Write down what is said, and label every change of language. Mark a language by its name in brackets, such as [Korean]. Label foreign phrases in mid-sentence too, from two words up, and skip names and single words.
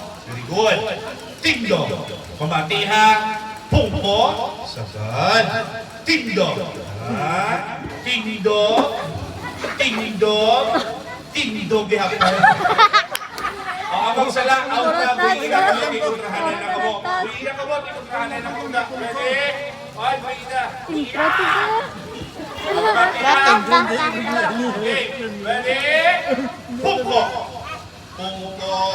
[English] Very good. [Hiligaynon] Tindo. Pamati ha. Pungko. Sagad. Tindo. Ha? Tindo. Tindo. Tindo. Gihapon. Abang sala. Out na. Buhira ka mo. Ikuntrahanan na ka mo. Buhira ka mo. Ikuntrahanan na ka mo. Ready? Ay, buhira. Okay. Ready? Pungko. Pungko.